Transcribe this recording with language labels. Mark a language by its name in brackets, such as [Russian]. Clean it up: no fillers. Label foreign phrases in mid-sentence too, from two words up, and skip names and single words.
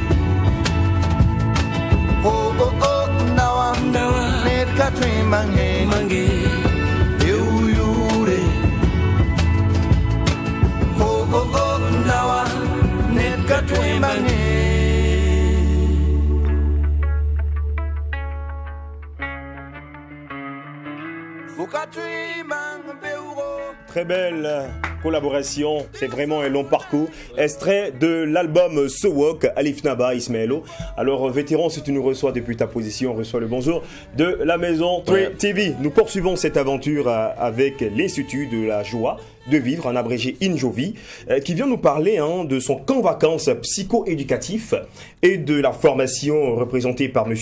[French] Oh oh oh Nawa Ned katwe mange Euyure Oh oh oh Nawa Ned katwe mange Fukatwe mange Beuro. Très belle collaboration, c'est vraiment un long parcours. Extrait de l'album So Walk, Alif Naba, Ismaëlo. Alors, vétéran, si tu nous reçois depuis ta position, on reçoit le bonjour de la maison 3 TV. Nous poursuivons cette aventure avec l'Institut de la joie de vivre, en abrégé INJOVI, qui vient nous parler de son camp vacances psycho-éducatif et de la formation représentée par M.